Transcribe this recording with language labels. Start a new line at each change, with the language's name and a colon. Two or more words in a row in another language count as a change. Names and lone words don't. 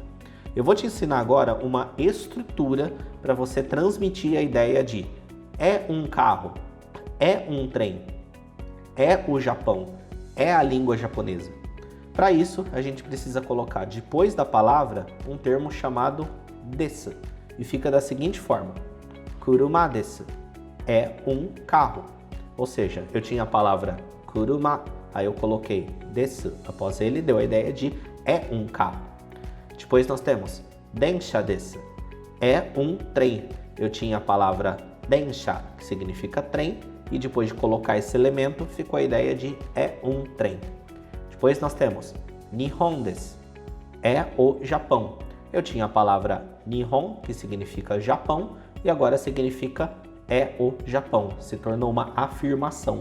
Portuguese: Eu vou te ensinar agora uma estrutura para você transmitir a ideia de é um carro, é um trem, é o Japão, é a língua japonesa. Para isso, a gente precisa colocar depois da palavra um termo chamado desu e fica da seguinte forma:
Japanese: 車です,
Portuguese: é um carro. Ou seja, eu tinha a palavra kuruma, aí eu coloquei desu após ele, deu a ideia de é um carro. Depois nós temos
Japanese: 電車です,
Portuguese: é um trem. Eu tinha a palavra densha, que significa trem, e depois de colocar esse elemento, ficou a ideia de é um trem. Depois nós temos
Japanese: 日本です,
Portuguese: é o Japão. Eu tinha a palavra Nihon, que significa Japão, e agora significa é o Japão, se tornou uma afirmação.